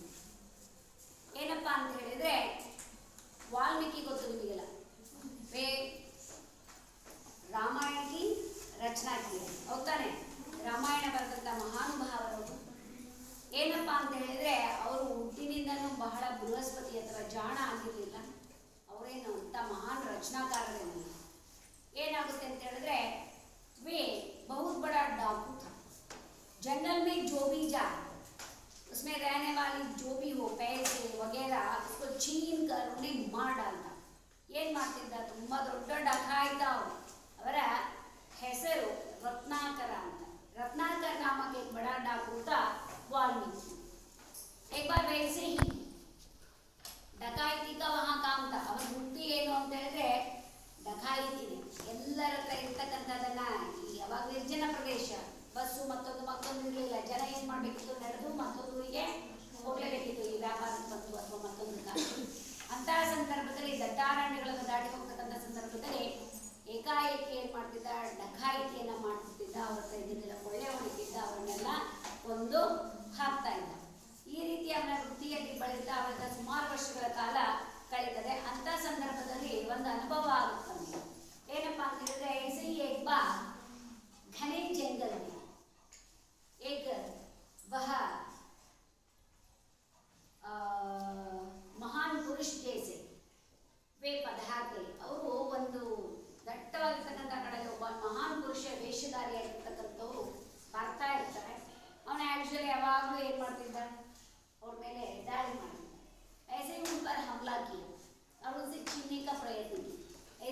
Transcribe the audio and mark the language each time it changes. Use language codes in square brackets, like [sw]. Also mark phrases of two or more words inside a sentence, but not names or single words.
[kn] ಏನಪ್ಪಾ ಅಂತ ಹೇಳಿದ್ರೆ, ವಾಲ್ಮೀಕಿ ಗೊತ್ತು ನಿಮಗೆಲ್ಲ, [hi] वे रामायण की रचना की [kn] ಹೌದಾನೆ. ರಾಮಾಯಣ ಬರೆದಂಥ ಮಹಾನುಭಾವರು. ಏನಪ್ಪಾ ಅಂತ ಹೇಳಿದ್ರೆ, ಅವರು ಹುಟ್ಟಿನಿಂದನೂ ಬಹಳ ಬೃಹಸ್ಪತಿ ಅಥವಾ ಜಾಣ ಆಗಿರಲಿಲ್ಲ. ಅವರೇನು ಅಂತ ಮಹಾನ್ ರಚನಾಕಾರರೇನು. ಏನಾಗುತ್ತೆ ಅಂತ ಹೇಳಿದ್ರೆ, [hi] वे बहुत बड़ा डाकू था. जंगल में जो भी जाए उसमें रहने वाली जो भी हो पैसे वगैरह उसको छीन कर उन्हें मार डालता. [kn] ಏನು ಮಾಡ್ತಿದ್ದ? ತುಂಬ ದೊಡ್ಡ ಡಕಾಯಿತ ಅವರು. ಅವರ ಹೆಸರು रत्नाकर ಅಂತ. [hi] रत्नाकर नामक एक बड़ा डाकू था वाल्मीकि. एक बार वैसे ही डकायती का वहाँ काम था. [kn] ಅವರ ವೃತ್ತಿ ಏನು ಅಂತ ಹೇಳಿದ್ರೆ ಡಕಾಯಿತಿನೇ. ಎಲ್ಲರ ಹತ್ರ ಇರ್ತಕ್ಕಂಥದ್ದನ್ನ, ಯಾವಾಗ ನಿರ್ಜನ ಪ್ರದೇಶ, ಬಸ್ಸು ಮತ್ತೊಂದು ಇರಲಿಲ್ಲ. ಜನ ಏನು ಮಾಡಬೇಕಿತ್ತು? ನಡೆದು ಮತ್ತೊಂದು ಊರಿಗೆ ಹೋಗಲೇಬೇಕಿತ್ತು, ಈ ವ್ಯಾಪಾರಕ್ಕೆ ಬಂತು ಅಥವಾ ಮತ್ತೊಂದು ಕಾಲ. ಅಂತಹ ಸಂದರ್ಭದಲ್ಲಿ ದಟ್ಟಾರಣ್ಯಗಳನ್ನು ದಾಟಿ ಹೋಗ್ತಕ್ಕಂಥ ಸಂದರ್ಭದಲ್ಲಿ ಏಕಾಏಕಿ ಏನು ಮಾಡ್ತಿದ್ದ? ಡಕಾಯಿತಿಯನ್ನು ಮಾಡ್ತಿದ್ದ. ಅವ್ರ ಹತ್ರ ಇದನ್ನೆಲ್ಲ ಕೊಳ್ಳೆ ಹೊಡಿತಿದ್ದ, ಅವರನ್ನೆಲ್ಲ ಕೊಂದು ಹಾಕ್ತಾ ಇದ್ದ. ಈ ರೀತಿ ಅವನ ವೃತ್ತಿಯಲ್ಲಿ ಬೆಳೆದ ಅವರ ಸುಮಾರು ವರ್ಷಗಳ ಕಾಲ ಕಳೀತದೆ. ಅಂಥ ಸಂದರ್ಭದಲ್ಲಿ ಒಂದು ಅನುಭವ ಆಗುತ್ತೆ. ಏನಪ್ಪಾ ಅಂತ ಹೇಳಿದ್ರೆ, [hi] ऐसे ही एक बार घने जंगल में एक वह महान पुरुष जैसे वे पधार गए. [kn] ಅವರು ಒಂದು ದಟ್ಟವಾಗಿರ್ತಕ್ಕಂಥ ಕಡೆಗೆ ಒಬ್ಬ ಮಹಾನ್ ಪುರುಷ ವೇಷಧಾರಿಯಾಗಿರ್ತಕ್ಕಂಥವ್ರು ಬರ್ತಾ ಇರ್ತಾರೆ. ಅವನ ಆ್ಯಕ್ಚುಲಿ ಯಾವಾಗಲೂ ಏನು ಮಾಡ್ತಿದ್ದ? ಅವ್ರ ಮೇಲೆ ದಾಳಿ ಮಾಡ್ತಿದ್ದ. [hi] ऐसे ही उन पर हमला किया और उनसे छीनने का प्रयत्न किया.